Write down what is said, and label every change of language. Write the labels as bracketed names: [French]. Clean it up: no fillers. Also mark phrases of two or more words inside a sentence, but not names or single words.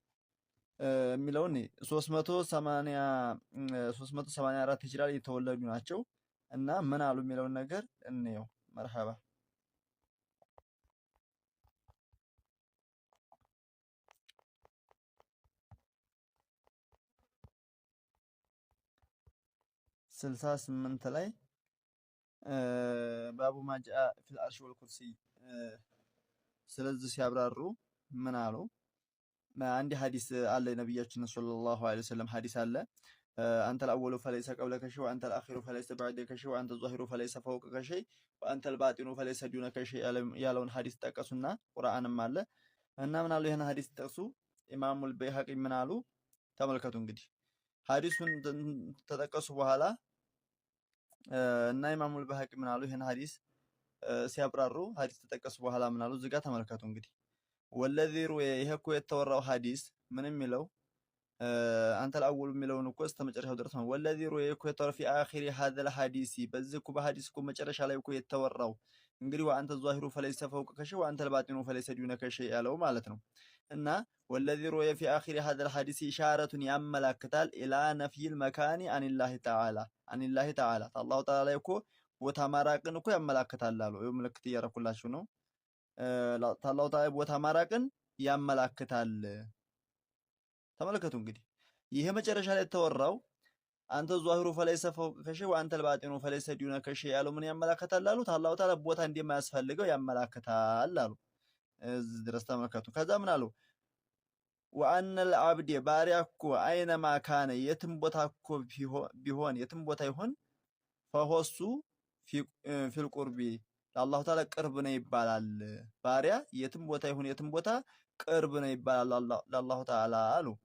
[Amharic] የሚለውን 384 ሂጅራ የተወለዱ ናቸው እና ምን አሉ የሚለውን ነገር እንየው መርሐባ ስልሳ 8 ላይ [Arabic] باب ما جاء في العرش والكرسي [Amharic] ስለዚህ ሲያብራሩ ምን አሉ አንድ ሐዲስ አለ ነብያችን [Arabic] صلى الله عليه وسلم [Amharic] ሐዲስ አለ አንተ [Arabic] الأول فليس قبلك شيء وأنت الآخر فليس بعدك شيء وأنت الظاهر فليس فوقك شيء وأنت الباطن فليس دونك شيء [Amharic] ያለውን ሐዲስ ጠቀሱና ቁርአንም አለ እና ምን አሉ ይሄን ሐዲስ ጠቅሱ ኢማሙ البيهقي ምን አሉ ተመልከቱ እንግዲህ ሐዲሱን ተጠቀሱ በኋላ እና ኢማሙ البيهقي ምን አሉ ይሄን ሐዲስ ሲያብራሩ ሐዲስ ተጠቀሱ በኋላ ምን አሉ እዚህ ጋር ተመልከቱ እንግዲህ [Arabic] والذي روى [Amharic] ይሄ እኮ የተወራው ሐዲስ ምን የሚለው አንተ الأول የሚለውን እኮ እስከመጨረሻው ድረስ ነው [Arabic] والذي روى [Amharic] እኮ የተወራው [Arabic] في آخر هذا [Amharic] الحديث በዚህ እኮ በሐዲስ እኮ መጨረሻ ላይ እኮ የተወራው እንግዲህ [Arabic] وأنت الظاهر فليس فوقك شيء وأنت الباطن فليس دونك شيء [Amharic] ያለው ማለት ነው እና [Arabic] والذي روى في آخر هذا الحديث إشارة [Amharic] ያመላክታል [Arabic] إلى نفي المكان عن الله تعالى الله تعالى [Amharic] እኮ ቦታ ማራቅን እኮ ያመላክታል አሉ ምልክት እያረኩላችሁ ነው ታላው ታዲያ ቦታ ማራቅን ያመላክታል ተመልከቱ እንግዲህ ይሄ መጨረሻ ላይ ተወራው አንተ [Arabic] ظاهر فليس فوقك شيء وأنت الباطن فليس دونك شيء [Amharic] ያለው ምን ያመላክታል አሉ ታላው ታዲያ ቦታ እንደማያስፈልገው ያመላክታል አሉ እዚህ ድረስ ተመልከቱ ከዛ ምን አሉ [Arabic] وأن العبد [Amharic] ባሪያኮ [Arabic] أينما كان [Amharic] የትም ቦታ እኮ ቢሆን የትም ቦታ ይሁን [Arabic] فهو في القرب [Amharic] ለአላህ ተዓላ ቅርብ ነው ይባላል ባሪያ የትም ቦታ ይሁን የትም ቦታ ቅርብ ነው ይባላል ለአላህ ተዓላ አሉ